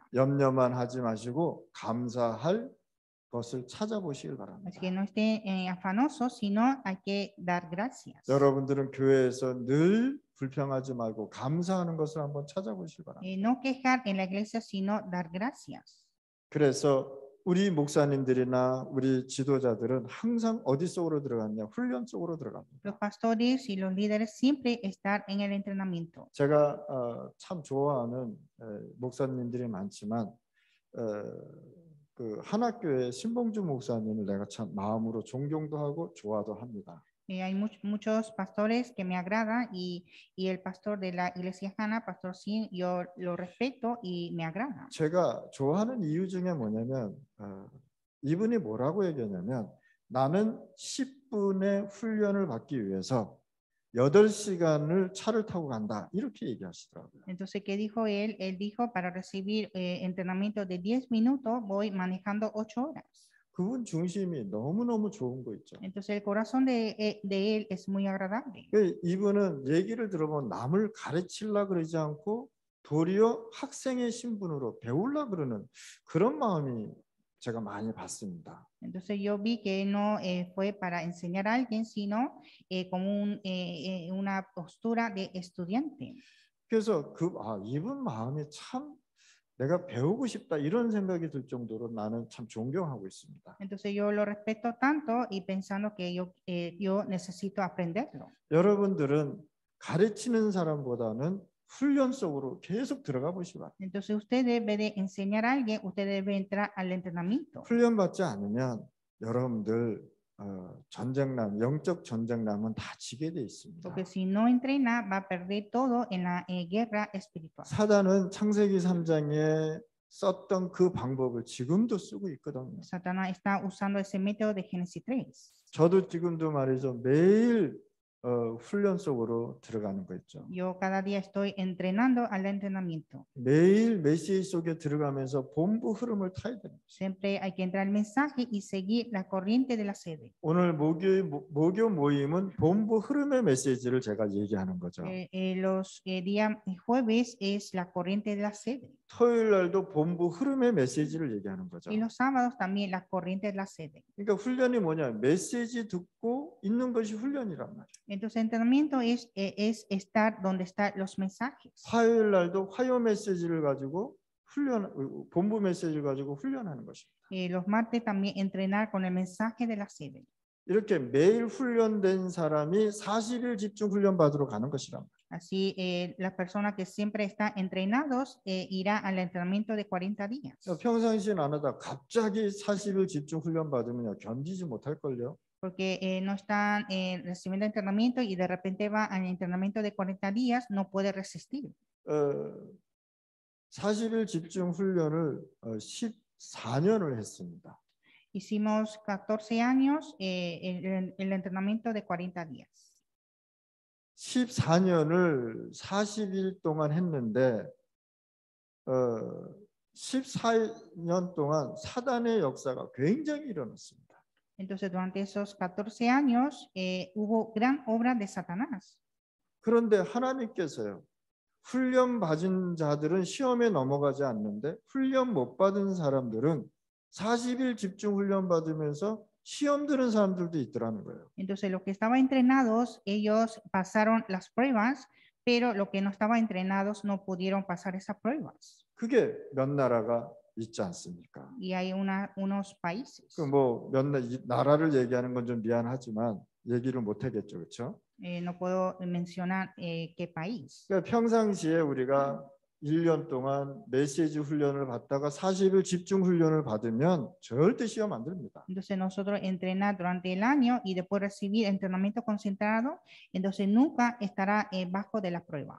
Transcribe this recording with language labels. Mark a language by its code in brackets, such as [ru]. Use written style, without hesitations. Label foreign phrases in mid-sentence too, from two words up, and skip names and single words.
[ko] 염려만 하지 마시고 감사할 것을 찾아보시길 바랍니다. [es] Así que no estén afanosos, sino hay que dar gracias. [ko] 여러분들은 교회에서 늘 불평하지 말고 감사하는 것을 한번 찾아보시기 바랍니다. [es] No quejar en la iglesia, sino dar gracias. [ko] 그래서 우리 목사님들이나 우리 지도자들은 항상 어디 속으로 들어갔냐? 훈련 속으로 들어갑니다. [es] Los pastores y los líderes siempre estar en el entrenamiento. [ko] 제가 참 좋아하는 목사님들이 많지만 그 한학교의 신봉주 목사님을 내가 참 마음으로 존경도 하고 좋아도 합니다. [es] Hay muchos pastores que me agradan y el pastor de la iglesia Hana, Pastor Sin, yo lo respeto y me agrada. [ko] 제가 좋아하는 이유 중에 뭐냐면 이분이 뭐라고 얘기하냐면 나는 10분의 훈련을 받기 위해서 8시간을 차를 타고 간다 이렇게 얘기하시더라고요. [es] Entonces, ¿qué dijo él? Él dijo, para recibir entrenamiento de 10 minutos, voy manejando 8 horas. [ko] 그분 중심이 너무너무 좋은 거 있죠. [es] Entonces, el corazón de él es muy agradable. [ko] 이분은 얘기를 들어보면 남을 가르치려고 그러지 않고 도리어 학생의 신분으로 배우려고 그러는 그런 마음이 제가 많이 봤습니다. [es] Entonces yo vi que no fue para enseñar a alguien, sino como una postura de estudiante. [ko] 그래서 이분 마음이 참 내가 배우고 싶다 이런 생각이 들 정도로 나는 참 존경하고 있습니다. [es] Entonces yo lo respeto tanto y pensando que yo necesito aprenderlo. [ko] 여러분들은 가르치는 사람보다는 훈련 속으로 계속 들어가 보시기 바랍니다. [es] Entonces usted debe de enseñar a alguien, usted debe entrar al entrenamiento. [ko] 훈련 받지 않으면 여러분들 전쟁남, 영적 전쟁남은 다 지게 돼 있습니다. [es] Porque si no entrena, va a perder todo en la guerra espiritual. [ko] 사단은 창세기 3장에 썼던 그 방법을 지금도 쓰고 있거든요. [es] Satanás está usando ese método de Génesis 3. [ko] 저도 지금도 말이죠. 매일 훈련 속으로 들어가는 거 있죠. [es] Yo cada día estoy entrenando al entrenamiento. [ko] 매일 메시지 속에 들어가면서 본부 흐름을 타야 됩니다. [es] Siempre hay que entrar al mensaje y seguir la corriente de la sede. [ko] 오늘 목요 모임은 본부 흐름의 메시지를 제가 얘기하는 거죠. [es] Los días jueves es la corriente de la sede. [ko] 토요일 날도 본부 흐름의 메시지를 얘기하는 거죠. [es] Y los sábados también la corriente de la sede. [ko] 그러니까 훈련이 뭐냐? 메시지 듣고 있는 것이 훈련이란 말이에요. [es] Entonces, entrenamiento es estar donde están los mensajes. [ko] 화요일 날도 화요 메시지를 가지고 본부 메시지를 가지고 훈련하는 것입니다. [es] Los martes también entrenar con el mensaje de la sede. [ko] 이렇게 매일 훈련된 사람이 40일 집중 훈련 받으러 가는 것이란 말이에요. [es] Así, la persona que siempre está entrenados irá al entrenamiento de 40 días. [ko] 평상시엔 안 하다 갑자기 40일 집중 훈련 받으면 견디지 못할걸요. [es] Porque no están recibiendo entrenamiento y de repente va al entrenamiento de 40 días, no puede resistir. [ko] 40일 집중 훈련을 14년을 했습니다. [es] Hicimos 14 años el entrenamiento de 40 días. [ko] 14년을 40일 동안 했는데 14년 동안 사단의 역사가 굉장히 일어났습니다. [es] Entonces, durante esos 14 años hubo gran obra de Satanás. [ko] 그런데 하나님께서요. 훈련 받은 자들은 시험에 넘어가지 않는데 훈련 못 받은 사람들은 40일 집중 훈련 받으면서 시험 드는 사람들도 있더라는 거예요. [es] Entonces, los que estaban entrenados, ellos pasaron las pruebas, pero los que no estaban entrenados no pudieron pasar esas pruebas. [ko] 그게 몇 나라가 있지 않습니까? [es] Y hay unos países. [ko] 그 뭐 몇 나라를 얘기하는 건 좀 미안하지만 얘기를 못 하겠죠, 그렇죠? [es] No puedo mencionar qué país. [ko] 그러니까 평상시에 우리가 1년 동안 메시지 훈련을 받다가 40일 집중 훈련을 받으면 절대 시험 안 됩니다. [es] Entonces nosotros entrenar durante el año y después recibir entrenamiento concentrado, entonces nunca estará bajo de la prueba.